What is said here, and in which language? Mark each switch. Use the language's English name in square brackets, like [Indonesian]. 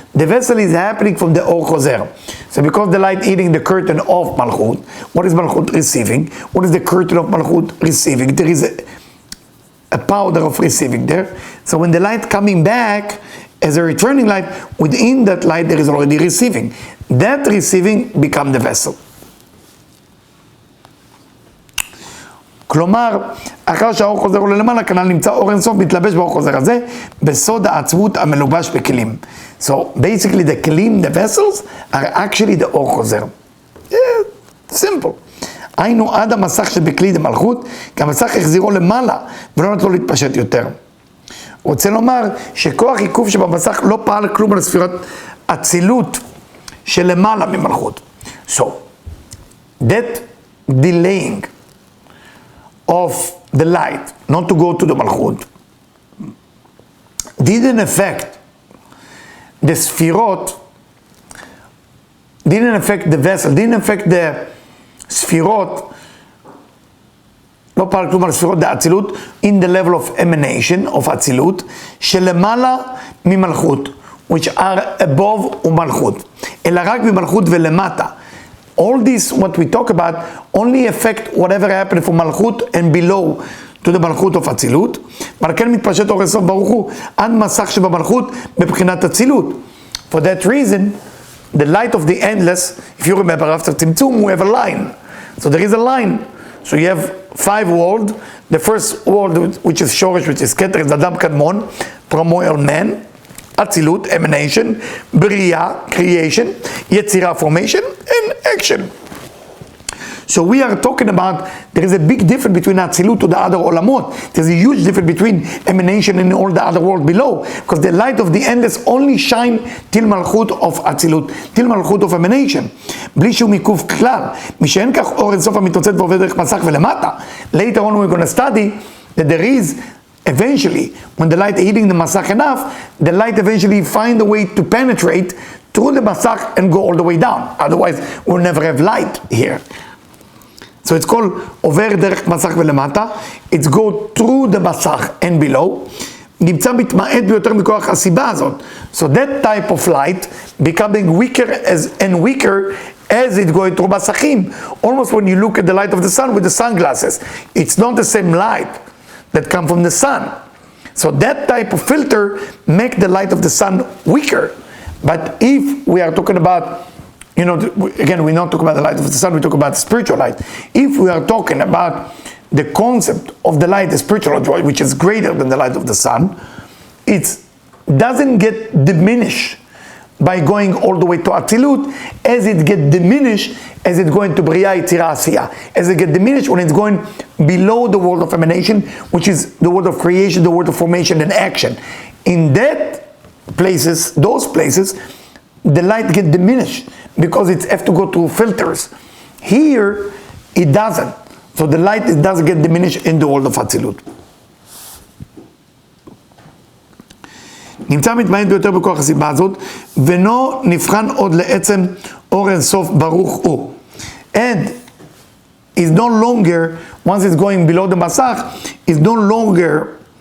[English] The vessel is happening from the Or Choser. So because the light eating the curtain of Malchut, what is Malchut receiving? What is the curtain of Malchut receiving? There is a powder of receiving there. So when the light coming back as a returning light, within that light there is already receiving. That receiving become the vessel. [Hebrew] כלומר, אחר שהאור חוזר עולה למעלה, כנ"ל נמצא אור אינסוף מתלבש באור חוזר הזה, בסוד העצבות המלובש בכלים. [English] So, basically the כלים, the vessels, are actually the אור חוזר. Yeah, simple. [Hebrew] היינו עד המסך שבכלי דמלכות, כי המסך החזירו למעלה, ולא נתנו להתפשט יותר. רוצה לומר שכוח עיכוב שבמסך לא פעל כלום על ספירת אצילות שלמעלה ממלכות. [English] So, that delaying of the light, not to go to the Malchut, didn't affect the Sefirot, didn't affect the vessel, didn't affect the Sefirot, [Hebrew] לא פעל כלום על ספירות דאצילות, [English] in the level of emanation, of אצילות, [Hebrew] שלמעלה ממלכות, [English] which are above [Hebrew] ומלכות, אלא רק ממלכות ולמטה. [English] All this, what we talk about, only affect whatever happened from Malchut and below to the Malchut of Atzilut. [Hebrew] אבל כן מתפשט אור אינסוף ברוך הוא עד מסך שבמלכות בבחינת אצילות. [English] For that reason, the light of the endless, if you remember after Tzimtzum, we have a line. So there is a line. So you have 5 worlds. The first world, which is Shoresh, which is Keter, is Adam Kadmon, primordial man. Atzilut, emanation, Bria, creation, Yetzirah, formation, and action. So we are talking about, there is a big difference between Atzilut to the other Olamot. There's a huge difference between emanation and all the other world below. Because the light of the endless only shine till Malchut of Atzilut, till Malchut of emanation. [Hebrew] בלי שום עיכוב כלל. משאין כך אור אינסוף המתנוצץ ועובד דרך מסך ולמטה. [English] Later on we're going to study that there is eventually, when the light is hitting the masach enough, the light eventually find a way to penetrate through the masach and go all the way down. Otherwise, we'll never have light here. So it's called [Hebrew] over derech masach velemata. [English] It's go through the masach and below. [Hebrew] נמצא מתמעט ביותר מכוח הסיבה הזאת. [English] So that type of light becoming weaker and weaker as it going through masachim. Almost when you look at the light of the sun with the sunglasses. It's not the same light that come from the sun. So that type of filter make the light of the sun weaker. But if we are talking about, again, we're not talking about the light of the sun, we talk about the spiritual light. If we are talking about the concept of the light, the spiritual joy, which is greater than the light of the sun, it doesn't get diminished by going all the way to Atzilut, as it get diminished as it's going to Bria, Yetzirah, Asiyah. As it get diminished when it's going below the world of emanation, which is the world of creation, the world of formation and action. In those places, the light get diminished because it has to go through filters. Here, it doesn't. So the light doesn't get diminished in the world of Atzilut. [Hebrew] נמצא מתמעט ביותר בכוח הסיבה הזאת, ולא נבחן עוד לעצם אור אינסוף ברוך הוא. [English] And is no longer, once it's going below the masach, is no longer